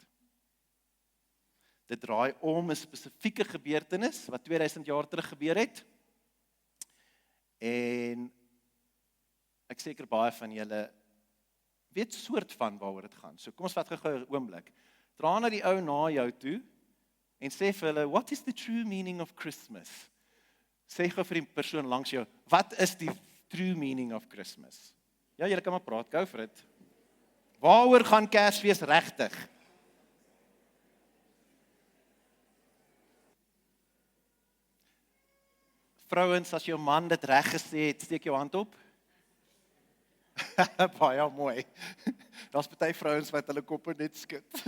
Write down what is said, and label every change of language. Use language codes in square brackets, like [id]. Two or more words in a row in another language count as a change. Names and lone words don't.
[af] Dit draai om 'n spesifieke gebeurtenis wat 2000 jaar terug gebeur het. En ek seker baie van julle weet soort van waaroor dit gaan. So kom ons vat gou 'n oomblik. Dra na die ou na jou toe en sê vir hulle, [en] what is the true meaning of Christmas? [af] Sê gou vir die persoon langs jou, wat is die [en] true meaning of Christmas? [af] Ja, julle kan maar praat, [en] go for it. [af] Waaroor gaan Kersfees regtig? Vrouens, as jou man dit reg gesê het, steek jou hand op. Baie mooi. Daar's party vrouens wat hulle koppe net skud.